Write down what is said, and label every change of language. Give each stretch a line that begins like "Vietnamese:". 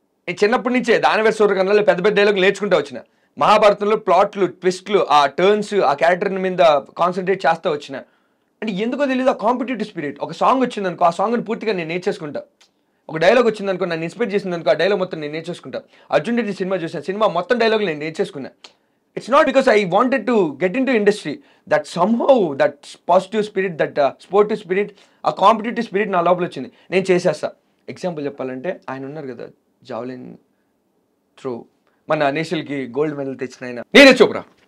Telugu: చిన్నప్పటి నుంచే దానవేశ్వర సూర్యకర్ణలో పెద్ద పెద్ద డైలాగ్ నేర్చుకుంటూ వచ్చిన, మహాభారతంలో ప్లాట్లు, ట్విస్ట్లు, ఆ టర్న్స్, ఆ క్యారెక్టర్ మీద కాన్సన్ట్రేట్ చేస్తూ వచ్చిన. అంటే ఎందుకో తెలియదు ఆ కాంపిటేటివ్ స్పిరిట్. ఒక సాంగ్ వచ్చింది అనుకో, ఆ సాంగ్ని పూర్తిగా నేను నేర్చేసుకుంటా. ఒక డైలాగ్ వచ్చింది అనుకో, నన్ను ఇన్స్పైర్ చేసింది అనుకో, ఆ డైలాగ్ మొత్తం నేను నేర్చేసుకుంటా. అర్జున్ రెడ్డి సినిమా చూసిన, సినిమా మొత్తం డైలాగ్ నేను నేర్చేసుకున్నా.
English: It's not because I wanted to get into industry, that somehow that positive spirit, that sportive spirit,
Telugu: ఆ కాంపిటేటివ్ స్పిరిట్ నా లోపల వచ్చింది. నేను చేసేస్తా. ఎగ్జాంపుల్ చెప్పాలంటే ఆయన ఉన్నారు కదా జావలిన్ త్రో, మన నేషనల్కి గోల్డ్ మెడల్ తెచ్చిన ఆయన నీరజ్ చోప్రా.